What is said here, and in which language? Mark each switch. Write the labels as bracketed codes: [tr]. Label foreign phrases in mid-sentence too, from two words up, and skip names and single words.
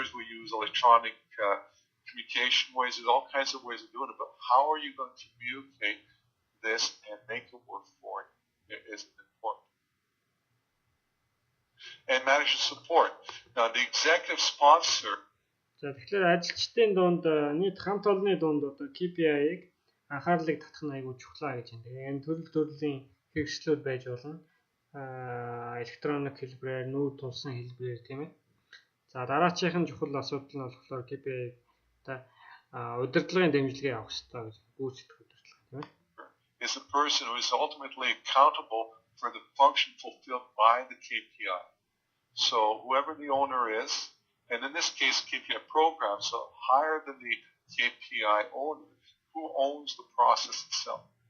[en] We use electronic communication ways. There's all kinds of ways of doing it. But how are you going to communicate this and make it work for you? It is important. And manager support. Now, the executive sponsor. [mn] За тэгэхээр ажилчдын дунд нийт хамт олонны дунд одоо KPI-г анхаарлыг татах нь айгүй чухлаа гэж байна. Тэгээ энэ төрлийн хэрэгслүүд байж болно. электроник хэлбэрээр нүүр тулсан хэлбэрээр тийм ээ. За дараачихын чухал асуудал нь болохоор KPI та удирдлагын дэмжлэгээ авах хэрэгтэй гэж гүйцэтгэх удирдлага тийм ээ. [en] Is a person who is ultimately accountable for the function fulfilled by the KPI. So whoever the owner is, and in this case KPI program, so higher than the KPI owner, who owns the process itself.